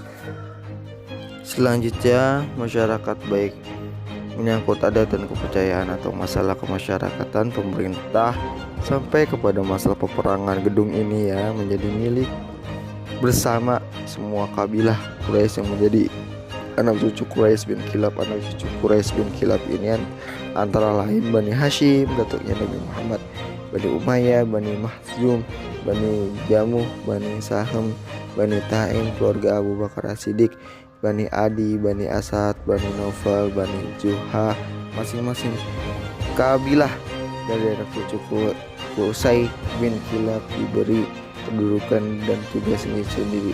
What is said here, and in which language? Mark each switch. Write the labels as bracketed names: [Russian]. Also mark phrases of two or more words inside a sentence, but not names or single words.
[Indonesian] Selanjutnya, masyarakat baik menyangkut adat dan kepercayaan atau masalah kemasyarakatan pemerintah sampai kepada masalah peperangan. Gedung ini ya menjadi milik bersama semua kabilah Quraisy yang menjadi anak cucu Quraisy bin Kilab. Anak cucu Quraisy bin Kilab ini antara lain Bani Hashim, datuknya Nabi Muhammad, Bani Umayyah, Bani Makhzum, Bani Jamuh, Bani Sahm, Bani Taim, keluarga Abu Bakar As-Siddiq, Bani Adi, Bani Asad, Bani Naufal, Bani Juha. Masing-masing kabilah dari anak cucu Qusay bin Kilab diberi kedudukan dan tugas sendiri-sendiri.